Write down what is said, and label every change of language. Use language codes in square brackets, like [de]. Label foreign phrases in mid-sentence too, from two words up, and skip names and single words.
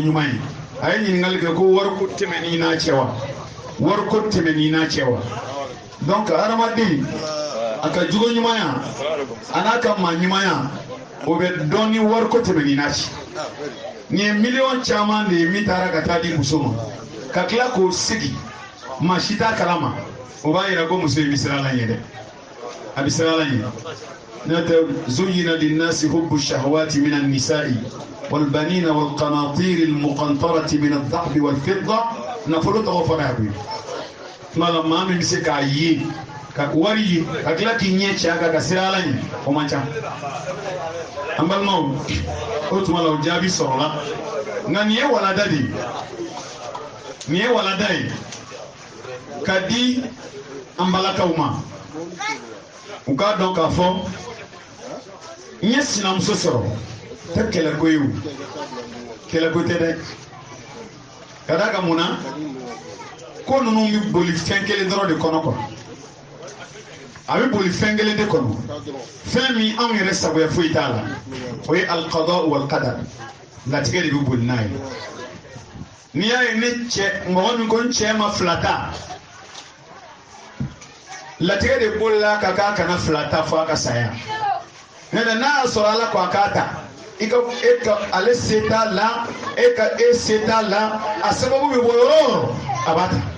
[bm] ɲuman ye a ye ɲininkali kɛ ko wariko tɛmɛn'i n'a cɛ wa wariko tɛmɛn'i n'a cɛ wa donc hadamaden a ka jogo ɲumanya a n'a ka maa ɲumanya o bɛ dɔn ni wariko tɛmɛn'i n'a cɛ nin ye miliyɔn caman de ye min taara ka taa di muso ma ka tila k'o sigi maa si t'a kalama o b'a yira ko muso in bɛ siran ala ɲɛ dɛ a bɛ siran ala ɲɛ n'o tɛ [ar] زين للناس حب الشهوات من النساء والبنين والقناطير المقنطرة من الذهب والفضة [bm] nafolo tɔgɔ fɔra yan koyi tuma la maa min bɛ se k'a ye ka wari ye ka tila k'i ɲɛ cɛ a kan ka siran ala ɲɛ o man ca an balimaw o tuma la o jaabi sɔrɔla nka nin ye walanda de ye nin ye walanda ye ka di an balakaw ma u k'a dɔn k'a fɔ n ye sinamuso sɔrɔ tɛ kɛlɛko ye o kɛlɛko tɛ dɛ ka d'a kan mun na ko ninnu bɛ boli fɛn kelen dɔrɔn de kɔnɔ quoi a bɛ boli fɛn kelen de kɔnɔ fɛn min anw yɛrɛ sagoya foyi t'a la o ye [ar] القضاء والقدر [bm] latigɛ de bɛ boli n'a ye n'i y'a ye ne cɛ mɔgɔ min ko n cɛ ma fila ta latigɛ de bolila ka k'a kana fila ta fɔ a ka saya n'o tɛ n'a y'a sɔrɔ ala ko a k'a ta ale se t'a la e se t'a la a sababu bɛ bɔ yɔrɔ o yɔrɔ a b'a ta